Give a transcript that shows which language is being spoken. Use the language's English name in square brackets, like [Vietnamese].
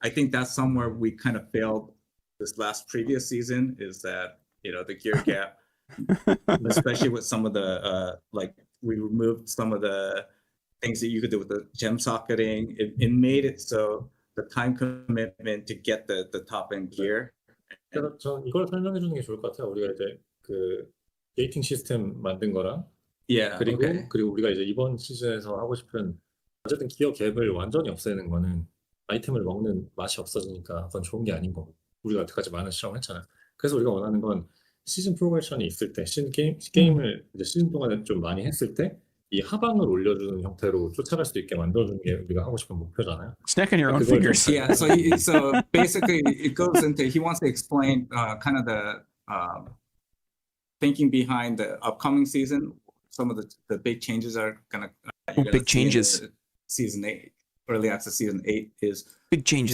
[English] I think that's somewhere we kind of failed this previous season, is that the gear gap, especially with some of the like we removed some of the things that you could do with the gem socketing. It made it so the time commitment to get the top end gear. [Korean] 그래서 전 이걸 설명해 주는 게 좋을 것 같아요. 우리가 이제 그 게이팅 시스템 만든 거랑 [English] Yeah. [Korean] 그리고 [English] okay. [Korean] 그리고 우리가 이제 이번 시즌에서 하고 싶은 어쨌든 기어 갭을 완전히 없애는 거는 아이템을 먹는 맛이 없어지니까 그건 좋은 게 아닌 거고 우리가 여태까지 많은 실험을 했잖아. 그래서 우리가 원하는 건 시즌 프로그레션이 있을 때 게임을 이제 시즌 동안에 좀 많이 했을 때 이 하방을 올려주는 형태로 쫓아갈 수 있게 만들어주는 게 우리가 하고 싶은 목표잖아요. [English] Snack on your own [Korean] 그걸 좀 [English] fingers. Yeah. So basically, it goes into he wants to explain kind of the thinking behind the upcoming season. Some of the big changes are gonna you're gonna see in changes. the season 8, early access season 8 is Big changes.